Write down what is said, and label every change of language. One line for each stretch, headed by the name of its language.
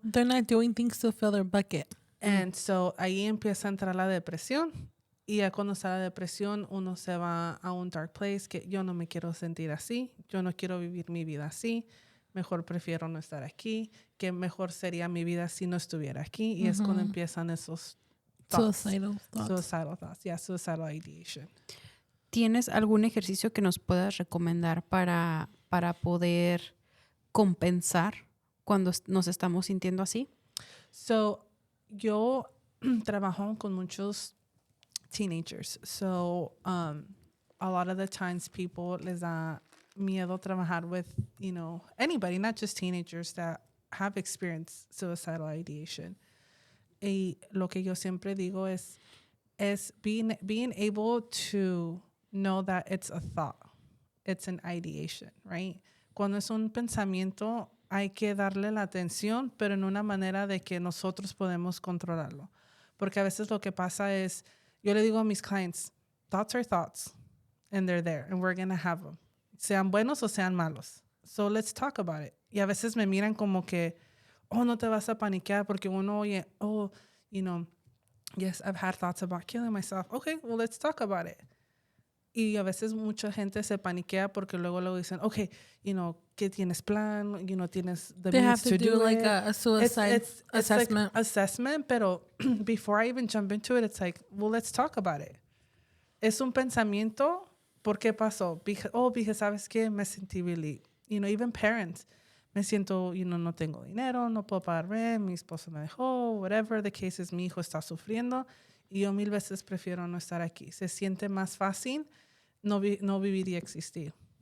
English: They're not doing things to fill their bucket.
Spanish: And so ahí empieza a entrar la depresión Y ya cuando está la depresión, uno se va a un
English: dark place
Spanish: que yo no me quiero sentir así, yo no quiero vivir mi vida así, mejor prefiero no estar aquí, que mejor sería mi vida si no estuviera aquí. Y es cuando empiezan esos thoughts.
English: Suicidal thoughts. Yeah, suicidal ideation.
Spanish: ¿Tienes algún ejercicio que nos puedas recomendar para poder compensar cuando nos estamos sintiendo así? So, yo trabajo con muchos teenagers.
English: So, a lot of the times people
Spanish: les da miedo trabajar
English: with, anybody, not just teenagers that have experienced suicidal ideation.
Spanish: Y lo que yo siempre digo es
English: being able to know that it's a thought. It's an ideation, right?
Spanish: Cuando es un pensamiento, hay que darle la atención, pero en una manera de que nosotros podemos controlarlo. Porque a veces lo que pasa es, yo le digo a mis clients,
English: thoughts are thoughts, and they're there, and we're going to have them.
Spanish: Sean buenos o sean malos.
English: So let's talk about it.
Spanish: Y a veces me miran como que, no te vas a paniquear porque uno oye,
English: yes, I've had thoughts about killing myself. Okay, well, let's talk about it.
Spanish: Y a veces mucha gente se paniquea porque luego dicen, okay, ¿qué tienes plan? Tienes the
English: They means have to do do like it. a suicide assessment. Like assessment, pero before I even jump into it, it's like, well, let's talk about it.
Spanish: Es un pensamiento, ¿por qué pasó? Because ¿sabes qué? Me sentí really, even parents, me siento, no tengo dinero, no puedo pagar rent, mi esposo me dejó,
English: whatever the case is,
Spanish: mi hijo está sufriendo y yo 1000 veces prefiero no estar aquí. Se siente más fácil no vivir y existir.